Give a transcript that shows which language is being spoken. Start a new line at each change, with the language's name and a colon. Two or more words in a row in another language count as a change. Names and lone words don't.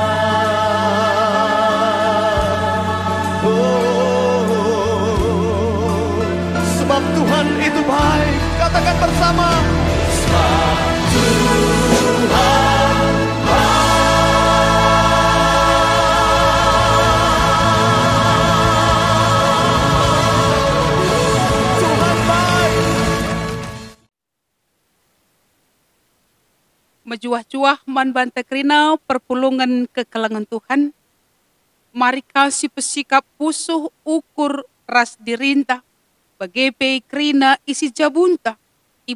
Indonesian: sebab Tuhan itu baik. Katakan bersama, Sebab Tuhan Tuhan baik.
Batak Karo: Mejuah-juah man bante krina perpulungan kekelangan Tuhan. Mari kasih pesikap pusuh ukur ras dirinta. Bagepe krina isi jabunta.